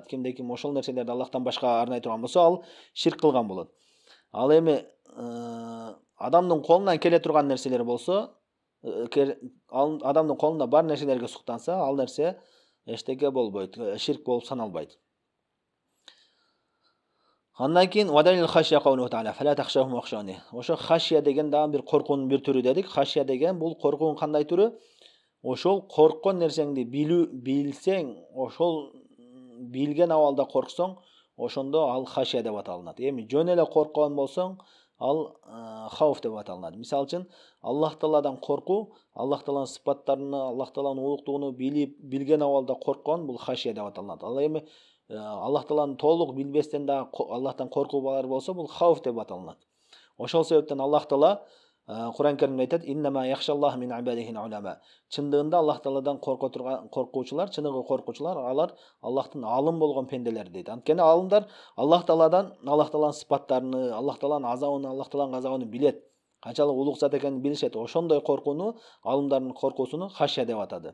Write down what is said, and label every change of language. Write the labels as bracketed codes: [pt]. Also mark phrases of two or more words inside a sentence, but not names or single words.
[ky] Кимде ким ошол нерселерди Аллахтан башка арнай турган болсо, ал ширк кылган болот. Ал эми адамдын колунан келе турган нерселер болсо, адамдын колунда бар нерселерге суктанса, ал нерсе эчтеке болбойт, ширк болуп саналбайт. Андан кийин [ar] ودليل الخشية قوله تعالى فلا تخشوهم واخشوني. [ky] Ошо хашия деген дагы бир коркуунун бир түрү дедик. Хашия деген бул коркуунун кандай түрү? Ошол корккон нерсеңди билсең, ошол билген абалда корксоң, ошондо ал хашия деп аталынат. Эми жөн эле корккон болсоң, ал хауф деп аталынат. Мисалы үчүн Аллах Тааладан коркуу, Аллах Тааланын сыпаттарын, Аллах Тааланын улуктугун билген абалда корккон, бул хашия деп аталынат. Ал эми Аллах Тааланы толук билбестен да Аллахтан коркуу бар болсо, бул хауф деп аталынат. Ошол себептен Аллах Таала Кур'ан Каримде айтат: [ar] "إنما يخشى الله من عباده العلماء." [ky] Чындыгында Аллах Тааладан коркуучулар, чыныгы коркуучулар, алар Аллахтын алым болгон пенделери дейт. Анткени алымдар Аллах Тааланын сыпаттарын, Аллах Тааланын газабын билет. Канчалык улук зат экенин билишет. Ошондой коркууну, алымдардын коркуусуну хашия деп атады.